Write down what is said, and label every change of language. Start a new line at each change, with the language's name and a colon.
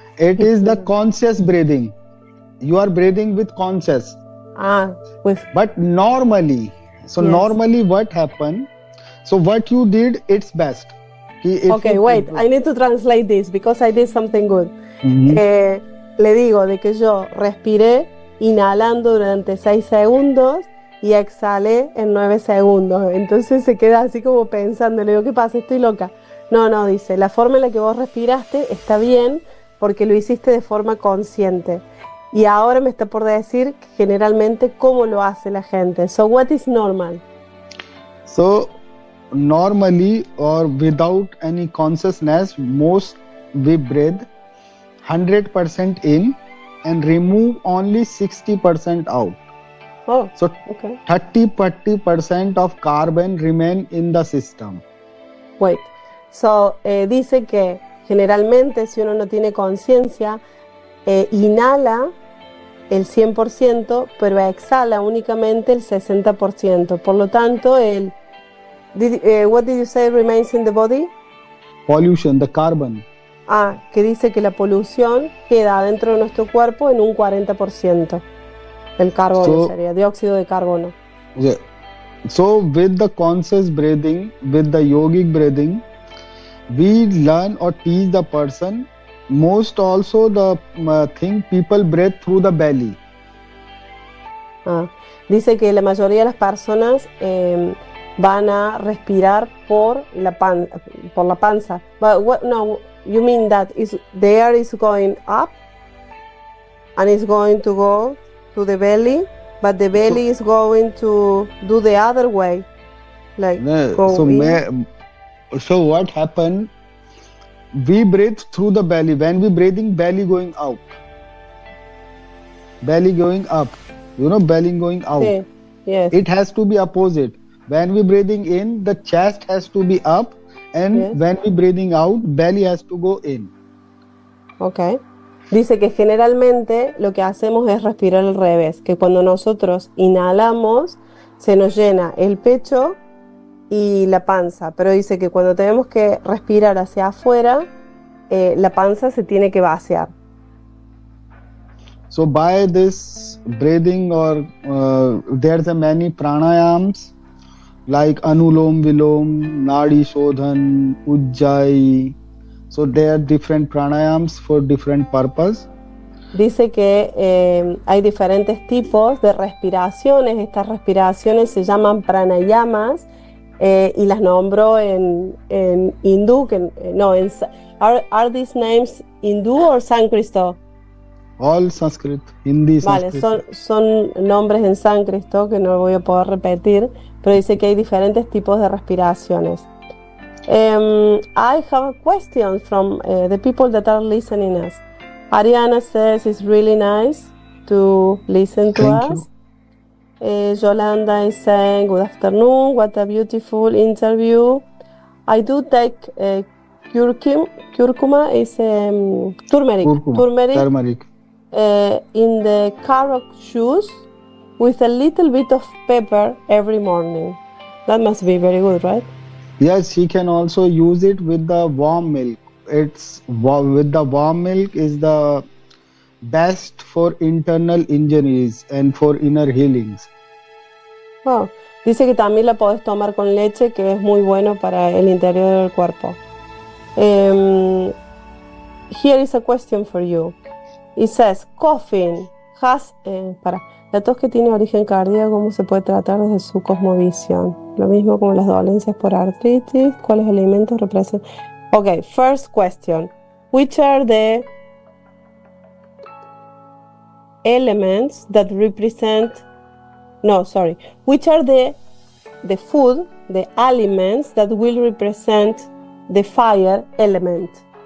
English: It is the conscious breathing. You are breathing with conscious. But normally, normally what happened? So what you did, it's best. Okay, wait, I need to translate this because I did something good.
Spanish: Le digo de que yo respiré inhalando durante 6 segundos y exhalé en 9 segundos. Entonces se queda así como pensando, le digo, ¿qué pasa? Estoy loca. No, dice, la forma en la que vos respiraste está bien porque lo hiciste de forma consciente. Y ahora me está por decir generalmente cómo lo hace la gente.
English: So what is normal? So normally or without any consciousness, most we breathe 100% in and remove only 60% out. Oh, so okay. 30% of carbon remain in the system. Wait, so
Spanish: dice que generalmente si uno no tiene conciencia, inhala el 100%, pero exhala únicamente el 60%. Por lo tanto,
English: what did you say remains in the body? Pollution, the carbon.
Spanish: Que dice que la polución queda dentro de nuestro cuerpo en un 40%. El carbono sería dióxido de carbono.
English: Yeah. So with the conscious breathing, with the yogic breathing, we learn or teach the person. Most also the thing people breathe through the belly.
Spanish: Dice que la mayoría de las personas van a respirar por la panza.
English: But no, you mean that the air is going up and it's going to go to the belly, but the belly is going to do the other way, like go in. So what happened? We breathe through the belly. When we breathing, belly going out, belly going up. Belly going out.
Spanish: Sí,
English: yes. It has to be opposite. When we breathing in, the chest has to be up, and Yes. when we breathing out, belly has to go in. Ok.
Spanish: Dice que generalmente lo que hacemos es respirar al revés, que cuando nosotros inhalamos se nos llena el pecho y la panza, pero dice que cuando tenemos que respirar hacia afuera, la panza se tiene que vaciar.
English: So by this breathing, or there's a many pranayams like Anulom Vilom, Nadi Shodhan, Ujjayi. So there are different pranayams for different purpose.
Spanish: Dice que hay diferentes tipos de respiraciones. Estas respiraciones se llaman pranayamas y las nombro en hindú.
English: Are these names
Spanish: hindú
English: or
Spanish: sánscrito?
English: All Sanskrit, Hindi,
Spanish: Vale,
English: Sanskrit.
Spanish: son nombres en sánscrito que no voy a poder repetir, pero dice que hay diferentes tipos de respiraciones.
English: I have a question from the people that are listening us. Ariana says it's really nice to listen to Thank us. Yolanda is saying good afternoon, what a beautiful interview. I do take curcuma is turmeric. Turmeric. In the carrot juice with a little bit of pepper every morning. That must be very good, right? Yes, he can also use it with the warm milk. With the warm milk is the best for internal injuries and for inner healings.
Spanish: Oh, dice que también la podés tomar con leche, que es muy bueno para el interior del cuerpo.
English: Here is a question for you. It says, coughing has...
Spanish: La tos que tiene origen cardíaco, ¿cómo se puede tratar desde su cosmovisión? Lo mismo como las dolencias por artritis. ¿Cuáles elementos representan?
English: Okay, first question. Which are the elements that represent... No, sorry. Which are the food, the aliments that will represent the fire element?